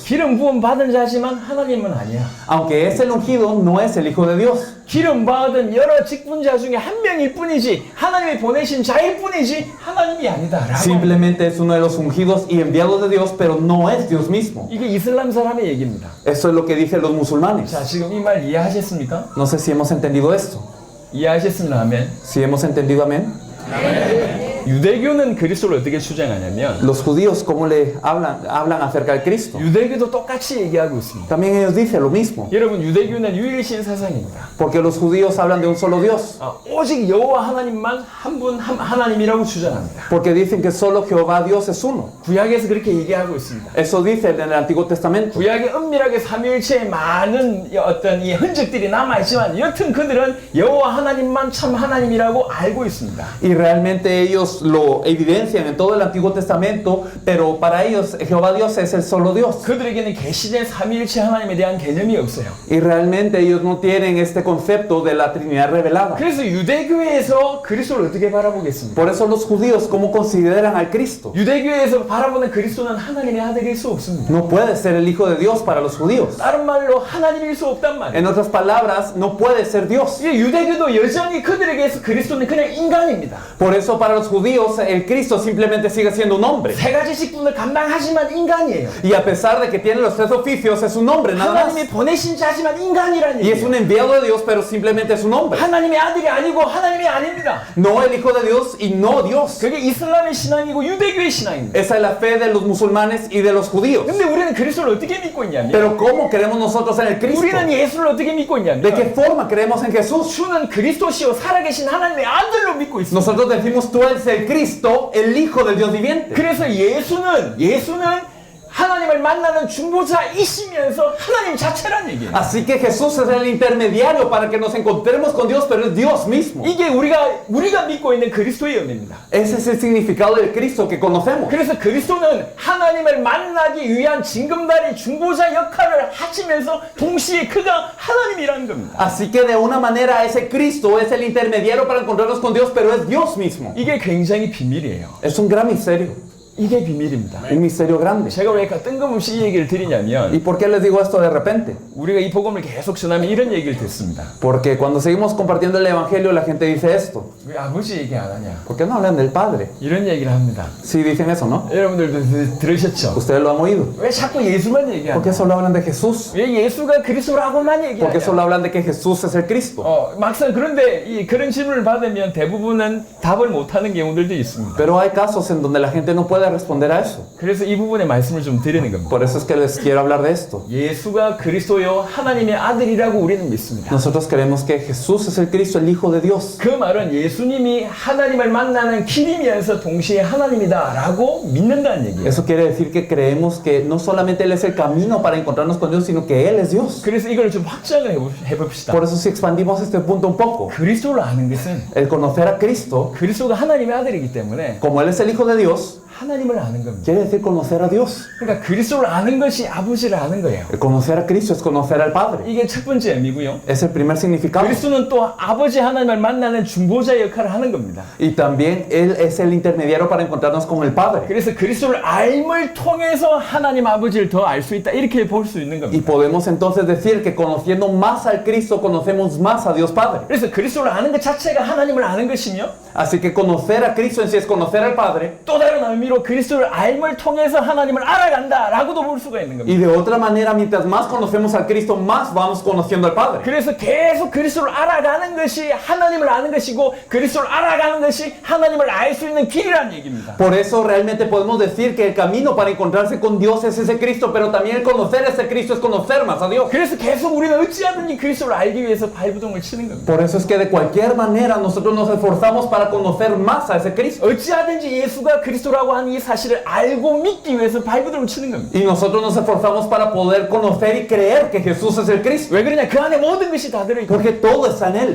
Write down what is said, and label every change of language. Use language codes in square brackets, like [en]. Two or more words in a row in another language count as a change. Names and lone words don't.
[ko] 기름 부음 받은 자지만 하나님은 아니야. [es] Aunque es el ungido, no es el Hijo de Dios. [ko] 기름 받은 여러 직분자 중에 한 명일 뿐이지 하나님이 보내신 자일 뿐이지 하나님이 아니다라고. [es] Simplemente es uno de los ungidos y enviados de Dios, pero no es Dios mismo. [ko] 이게 이슬람 사람의 얘기입니다. [es] Eso es lo que dicen los musulmanes. [ko] 자, 지금 이 말 이해하셨습니까? [es] No sé si hemos entendido esto. [ko] 이해하셨으면 아멘. [es] Si hemos entendido, amén. [ko] 유대교는 그리스도를 어떻게 주장하냐면 [es] Los judíos, ¿cómo le hablan acerca del Cristo? [ko] 유대교도 똑같이 얘기하고 있습니다. [es] También ellos dicen lo mismo. [ko] 여러분, 유대교는 유일신 사상입니다. [es] Porque los judíos hablan de un solo Dios. [ko] 오직 여호와 하나님만 한 분 하나님이라고 주장합니다. [es] Porque dicen que solo Jehová Dios es uno. [ko] 구약에서 그렇게 얘기하고 있습니다. [es] Eso dice en el Antiguo Testamento. [ko] 구약에 은밀하게 삼위일체의 많은 어떤 이 흔적들이 남아있지만 여튼 그들은 여호와 하나님만 참 하나님이라고 알고 있습니다. [es] Y realmente ellos lo evidencian en todo el Antiguo Testamento, pero para ellos Jehová Dios es el solo Dios. [ko] 그들에게는 계시된 삼위일체 하나님에 대한 개념이 없어요. [es] Y realmente ellos no tienen este concepto de la Trinidad revelada. [ko] 그래서 유대교에서 그리스도를 어떻게 바라보겠습니까? [es] Por eso los judíos, ¿cómo consideran al Cristo? [ko] 유대교에서 바라보는 그리스도는 하나님의 아들일 수 없습니다. [es] No puede ser el Hijo de Dios para los judíos. [ko] 다른 말로 하나님일 수 없단 말이에요. [es] En otras palabras, no puede ser Dios. [ko] 이 유대교도 여전히 그들에게서 그리스도는 그냥 인간입니다. [es] Por eso para los judíos el Cristo simplemente sigue siendo un hombre. [ko] 세 가지 직분을 감당하지만 인간이에요. [es] Y a pesar de que tiene los tres oficios, es un hombre nada más. [ko] 하나님이 보내신 자지만 인간이라는 [es] Y es [ko] 얘기예요. [es] un enviado de Dios, pero simplemente es un hombre. [ko] 하나님의 아들이 아니고 하나님이 아닙니다. [es] No el Hijo de Dios y no Dios. [ko] 그게 이슬람의 신앙이고 유대교의 신앙입니다. [es] Esa es la fe de los musulmanes y de los judíos. [ko] 근데 우리는 그리스도를 어떻게 믿고 있냐면 [es] Pero ¿cómo creemos nosotros en el Cristo? [ko] 우리는 예수를 어떻게 믿고 있냐면 [es] ¿De qué forma creemos en Jesús? [ko] 주는 그리스도시요 살아계신 하나님의 아들로 믿고 있습니다. [es] Nosotros decimos tú eres el Cristo, el Hijo del Dios viviente. [ko] 그래서 예수는 하나님을 만나는 중보자이시면서 하나님 자체란 얘기예요. [es] Así que Jesús es el intermediario para que nos encontremos con Dios, pero es Dios mismo. [ko] 이게 우리가 믿고 있는 그리스도의 의미입니다. [es] Ese es el significado del Cristo que conocemos. [ko] 그래서 그리스도는 하나님을 만나기 위한 징검다리 중보자 역할을 하시면서 동시에 그가 하나님이라는 겁니다. [es] Así que de una manera ese Cristo es el intermediario para encontrarnos con Dios, pero es Dios mismo. [ko] 이게 굉장히 비밀이에요. [es] Es un gran misterio, [ko] 이게 비밀입니다. [es] un misterio grande. [ko] 제가 왜 뜬금없이 이 얘기를 드리냐면 [es] ¿Y por qué les digo esto de repente? [ko] 우리가 이 복음을 계속 전하면 이런 얘기를 듣습니다. [es] Porque cuando seguimos compartiendo el Evangelio la gente dice esto. [ko] 왜 아버지 얘기 안 하냐? [es] ¿Por qué no hablan del Padre? [ko] 이런 얘기를 합니다. [es] Sí dicen eso, ¿no? [ko] 여러분들도 들으셨죠? [es] Ustedes lo han oído. [ko] 왜 자꾸 예수만 [es] ¿Por [ko] 얘기하냐? [es] qué solo hablan de Jesús? [ko] 왜 예수가 그리스도라고만 [es] ¿Por qué [ko] 얘기하냐? [es] solo hablan de que Jesús es el Cristo? [ko] 막상 그런데 그런 질문을 받으면 대부분은 답을 못하는 경우들도 있습니다. [es] Pero hay casos en donde la gente no puede responder a eso. [ko] 그래서 이 부분에 말씀을 좀 드리는 겁니다. [es] Por eso es que les quiero hablar de esto. [ko] 예수가 그리스도요 하나님의 아들이라고 우리는 믿습니다. [es] Nosotros creemos que Jesús es el Cristo, el Hijo de Dios. [ko] 그 말은 예수님이 하나님을 만나는 길이면서 동시에 하나님이다라고 믿는다는 얘기예요. [es] Eso quiere decir que creemos que no solamente Él es el camino para encontrarnos con Dios, sino que Él es Dios. [ko] 그래서 이걸 좀 확장을 해봅시다. [es] Por eso si expandimos este punto un poco, [ko] 그리스도를 아는 것은 [es] el conocer a Cristo, [ko] 그리스도가 하나님의 아들이기 때문에 [es] como Él es el Hijo de Dios, [ko] 하나님을 아는 겁니다. [es] quiere decir conocer a Dios. [ko] 그러니까 그리스도를 아는 것이 아버지를 아는 거예요. [es] El conocer a Cristo es conocer al Padre. [ko] 이게 첫 번째 의미고요. [es] Es el primer significado. [ko] 그리스도는 또 아버지 하나님을 만나는 중보자 역할을 하는 겁니다. [es] Y también Él es el intermediario para encontrarnos con el Padre. [ko] 그래서 그리스도를 알을 통해서 하나님 아버지를 더 알 수 있다 이렇게 볼 수 있는 [es] Y [ko] 겁니다. [es] podemos entonces decir que conociendo más al Cristo, conocemos más a Dios Padre. [ko] 그래서 그리스도를 아는 것 자체가 하나님을 아는 것이며 [es] Así que conocer a Cristo en sí es conocer al Padre. [ko] 또 다른 의미로 그리스도를 알을 통해서 하나님을 알아간다라고도 볼 수가 있는 겁니다. [es] Y de otra manera, mientras más conocemos al Cristo, más vamos conociendo al Padre. [ko] 그래서 계속 그리스도를 알아가는 것이 하나님을 아는 것이고 그리스도를 알아가는 것이 하나님을 알 수 있는 길이라는 얘기입니다. [es] Por eso realmente podemos decir que el camino para encontrarse con Dios es ese Cristo, pero también el conocer a ese Cristo es conocer más a Dios. [ko] 그래서 계속 우리는 어찌하든지 그리스도를 알기 위해서 발부동을 치는 겁니다. [es] Por eso es que de cualquier manera nosotros nos esforzamos para conocer más a ese Cristo. [ko] 어찌하든지 예수가 그리스도라고 하는 이 사실을 알고 믿기 위해서 발부동을 치는 겁니다. [es] Y nosotros nos esforzamos para poder conocer y creer que Jesús es el Cristo. [ko] 왜 그러냐? 그 안에 모든 것이 다 들어있고 [es] Porque todo está en Él.